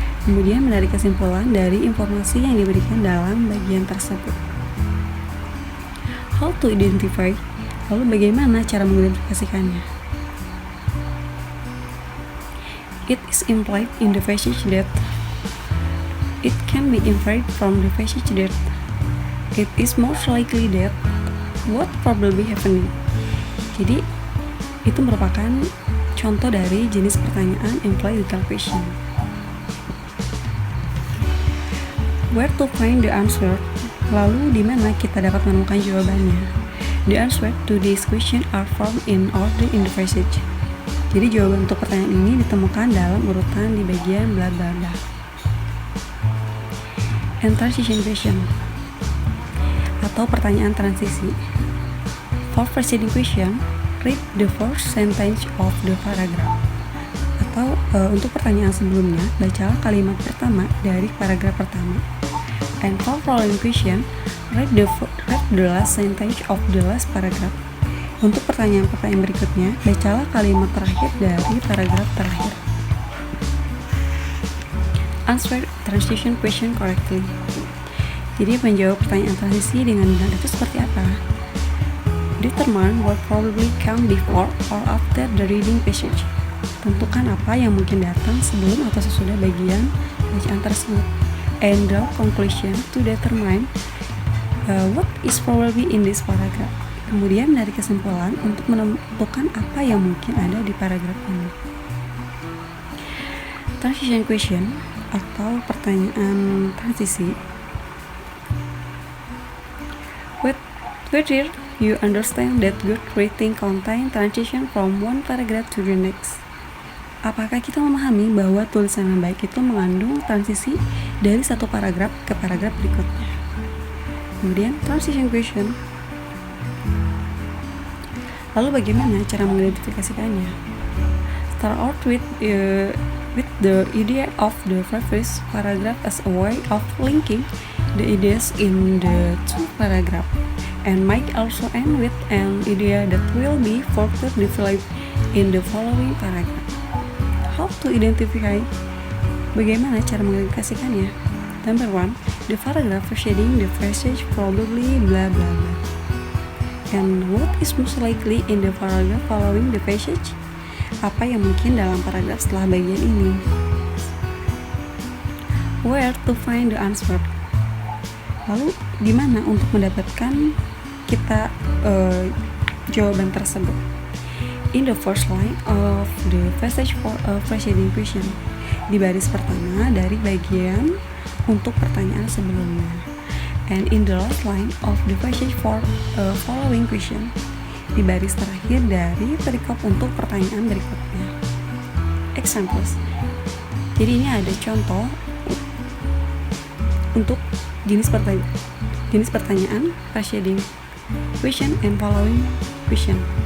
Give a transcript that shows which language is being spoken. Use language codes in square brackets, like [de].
[id] Kemudian menarik kesimpulan dari informasi yang diberikan dalam bagian tersebut. [en] How to identify? [id] Lalu bagaimana cara mengidentifikasikannya? [en] It is implied in the passage that it can be inferred from the passage that it is most likely that what probably happening. [id] Jadi itu merupakan contoh dari jenis pertanyaan [en] implied detail question. Where to find the answer? [id] Lalu di mana kita dapat menemukan jawabannya? [en] The answer to this question are found in order in the passage. [id] Jadi jawaban untuk pertanyaan ini ditemukan dalam urutan di bagian bla bla bla. [en] And transition question [id] atau pertanyaan transisi. [en] For preceding question, read the first sentence of the paragraph. [id] Atau untuk pertanyaan sebelumnya, bacalah kalimat pertama dari paragraf pertama. [en] And for following question, read the last sentence of the last paragraph. [id] Untuk pertanyaan-pertanyaan berikutnya, bacalah kalimat terakhir dari paragraf terakhir. [en] Answer transition question correctly. [id] Jadi menjawab pertanyaan transisi dengan benar itu seperti apa? [en] Determine what probably come before or after the reading passage. [id] Tentukan apa yang mungkin datang sebelum atau sesudah bagian bacaan tersebut. [en] And draw conclusion to determine what is probably in this paragraph. [id] Kemudian menarik kesimpulan untuk menentukan apa yang mungkin ada di paragraf ini. [en] Transition question [id] atau pertanyaan transisi. [en] Whether you understand that good writing contain transition from one paragraph to the next. [id] Apakah kita memahami bahwa tulisan yang baik itu mengandung transisi dari satu paragraf ke paragraf berikutnya. Kemudian [en] transition question. [id] Lalu bagaimana cara mengidentifikasikannya? [en] Start out with the idea of the previous paragraph as a way of linking the ideas in the two paragraphs, and might also end with an idea that will be further developed in the following paragraph. How to identify? [id] Bagaimana cara mengidentifikasikannya? [en] Number 1, the paragraph preceding the passage probably blah blah blah. And what is most likely in the paragraph following the passage? [id] Apa yang mungkin dalam paragraf setelah bagian ini? [en] Where to find the answer? [id] Lalu di mana untuk mendapatkan kita jawaban tersebut? [en] In the first line of the passage for a preceding question. [id] Di baris pertama dari bagian untuk pertanyaan sebelumnya. [en] And in the last line of the passage for following question. [id] Di baris terakhir dari perikop untuk pertanyaan berikutnya. [en] Examples. [id] Jadi ini ada contoh untuk jenis pertanyaan [en] preceding question and following question.